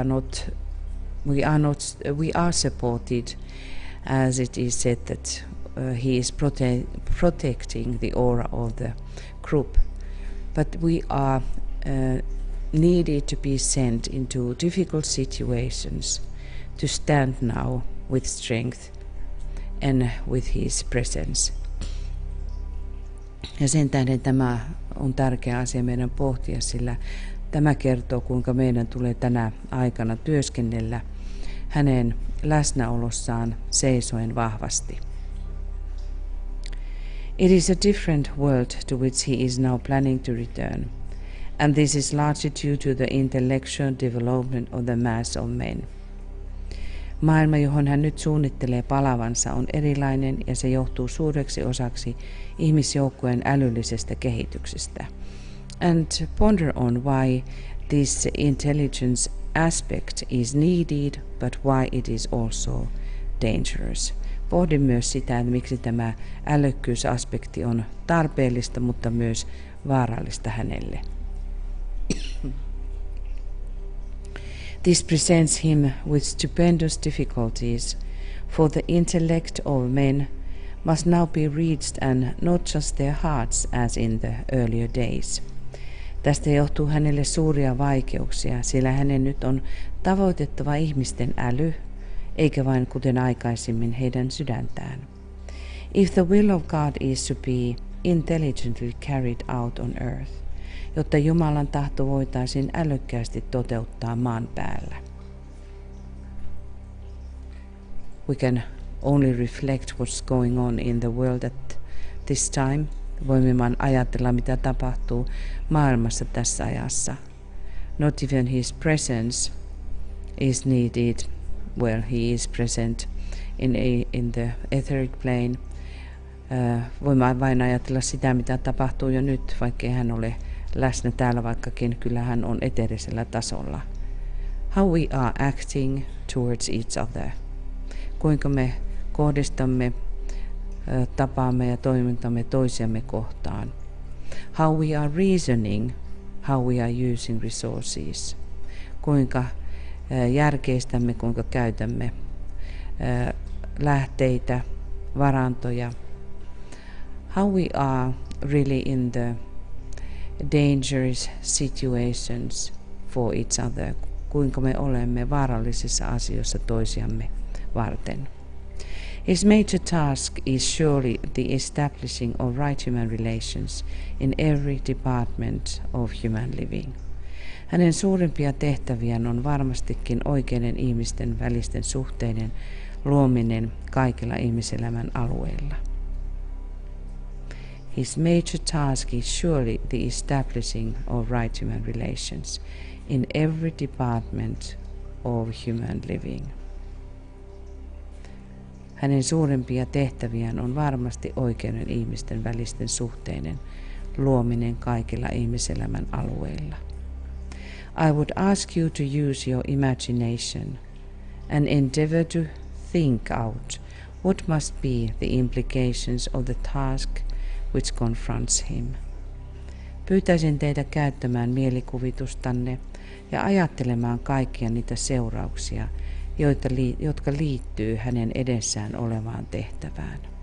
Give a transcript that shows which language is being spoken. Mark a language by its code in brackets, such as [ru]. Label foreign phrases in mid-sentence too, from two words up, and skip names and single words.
[en] are supported, as it is said that he is protecting the aura of the group, but we are needed to be sent into difficult situations to stand now with strength and with his presence. [fi] Ja sen tähden tämä on tärkeä asia meidän pohtia, sillä tämä kertoo, kuinka meidän tulee tänä aikana työskennellä hänen läsnäolossaan seisoen vahvasti. [en] It is a different world to which he is now planning to return, and this is largely due to the intellectual development of the mass of men. [fi] Maailma, johon hän nyt suunnittelee palavansa, on erilainen ja se johtuu suureksi osaksi ihmisjoukkojen älyllisestä kehityksestä. [en] And ponder on why this intelligence aspect is needed, but why it is also dangerous. [fi] Pohdin myös sitä, että miksi tämä älykkyysaspekti on tarpeellista, mutta myös vaarallista hänelle. [en] This presents him with stupendous difficulties, for the intellect of men must now be reached, and not just their hearts as in the earlier days. [fi] Tästä johtuu hänelle suuria vaikeuksia, sillä hänen nyt on tavoitettava ihmisten äly, eikä vain kuten aikaisemmin heidän sydäntään. [en] If the will of God is to be intelligently carried out on earth, [fi] jotta Jumalan tahto voitaisiin älykkäästi toteuttaa maan päällä. [en] We can only reflect what's going on in the world at this time. [fi] Voimme vain ajatella, mitä tapahtuu maailmassa tässä ajassa. [en] Not even his presence is needed where he is present in the etheric plane. [fi] Voimme vain ajatella sitä, mitä tapahtuu jo nyt, vaikkei hän ole läsnä täällä, vaikkakin kyllä hän on eteerisellä tasolla. [en] How we are acting towards each other. [fi] Kuinka me kohdistamme tapaamme ja toimintamme toisiamme kohtaan. [en] How we are reasoning, how we are using resources. [fi] Kuinka järkeistämme, kuinka käytämme lähteitä, varantoja. [en] How we are really in the dangerous situations for each other. [fi] Kuinka me olemme vaarallisissa asioissa toisiamme varten. [en] His major task is surely the establishing of right human relations in every department of human living. [fi] Hänen suurimpia tehtäviään on varmastikin oikeiden ihmisten välisten suhteiden luominen kaikilla ihmiselämän alueilla. [en] His major task is surely the establishing of right human relations in every department of human living. [fi] Hänen suurimpia tehtäviään on varmasti oikeiden ihmisten välisten suhteiden luominen kaikilla ihmiselämän alueilla. [en] I would ask you to use your imagination and endeavor to think out what must be the implications of the task which confronts him. [fi] Pyytäisin teitä käyttämään mielikuvitustanne ja ajattelemaan kaikkia niitä seurauksia, jotka liittyy hänen edessään olevaan tehtävään.